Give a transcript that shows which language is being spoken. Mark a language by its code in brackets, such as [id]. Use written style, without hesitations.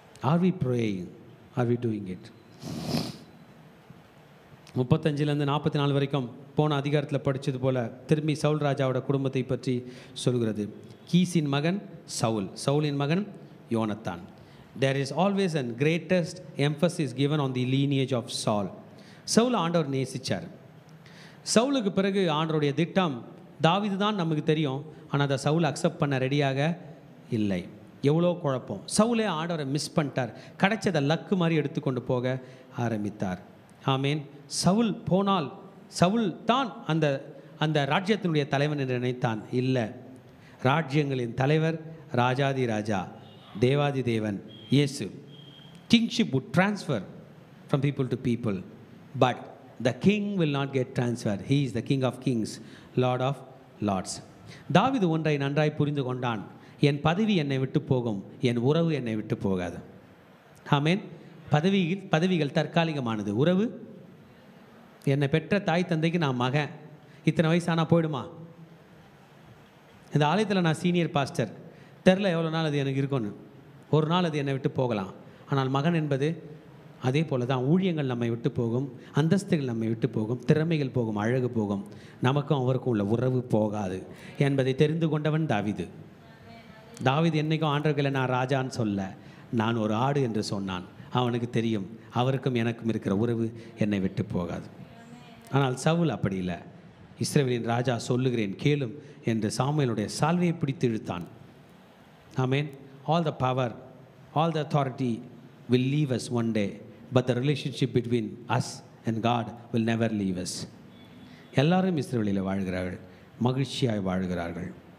[en] Are we praying? Are we doing it? [ta] 35 44 வரைக்கும் போன அதிகாரத்தில் படித்தது போல் திரும்பி சவுல் ராஜாவோட குடும்பத்தை பற்றி சொல்கிறது. கீசின் மகன் சவுல், சவுலின் மகன் யோனத்தான். [en] There is always a greatest emphasis given on the lineage of Saul. [ta] Saul ஆண்டவர் நேசிச்சார். சவுலுக்கு பிறகு ஆண்டவருடைய திட்டம் தாவீது தான் நமக்கு தெரியும். ஆனால் அதை சவுல் அக்செப்ட் பண்ண ரெடியாக இல்லை. எவ்வளோ குழப்பம். சவுலே ஆண்டவரை மிஸ் பண்ணிட்டார். கிடைச்சதை லக்கு மாதிரி எடுத்துக்கொண்டு போக ஆரம்பித்தார். ஆமேன். சவுல் போனால் சவுல் தான் அந்த அந்த ராஜ்யத்தினுடைய தலைவன் என்று நினைத்தான். இல்லை, ராஜ்யங்களின் தலைவர் ராஜாதி ராஜா தேவாதி தேவன் இயேசு. [en] Kingship would transfer from people to people, but the king will not get transferred. He is the king of kings, lord of lords. [ta] தாவீது ஒன்றை நன்றாய் புரிந்து கொண்டான், என் பதவி என்னை விட்டு போகும், என் உறவு என்னை விட்டு போகாது. ஆமேன். பதவிகள் தற்காலிகமானது, உறவு. என்னை பெற்ற தாய் தந்தைக்கு நான் மகன், இத்தனை வயசானா போயிடுமா? இந்த ஆலயத்தில் நான் சீனியர் பாஸ்டர், தெரில எவ்வளோ நாள் அது எனக்கு இருக்கும்னு. ஒரு நாள் அது என்னை விட்டு போகலாம். ஆனால் மகன் என்பது அதே போல தான். ஊழியங்கள் நம்மை விட்டு போகும், அந்தஸ்துகள் நம்மை விட்டு போகும், திறமைகள் போகும், அழகு போகும். நமக்கும் அவருக்கும் உள்ள உறவு போகாது என்பதை தெரிந்து கொண்டவன் தாவீது. தாவீது என்னைக்கும் ஆண்டவர்களை நான் ராஜான்னு சொல்ல, நான் ஒரு ஆடு என்று சொன்னான். அவனுக்கு தெரியும் அவருக்கும் எனக்கும் இருக்கிற உறவு என்னை விட்டு போகாது. ஆனால் சவுல் அப்படி இல்லை. இஸ்ரவேலின் ராஜா சொல்லுகிறேன் கேளும் என்று சாமுவேலுடைய சால்வையை பிடித்து இழுத்தான். ஆமேன். [en] All the power, all the authority will leave us one day, but the relationship between us and God will never leave us. [ta] எல்லாரும் இஸ்ரவேலில் வாழ்கிறார்கள், மகிழ்ச்சியாய் வாழ்கிறார்கள்.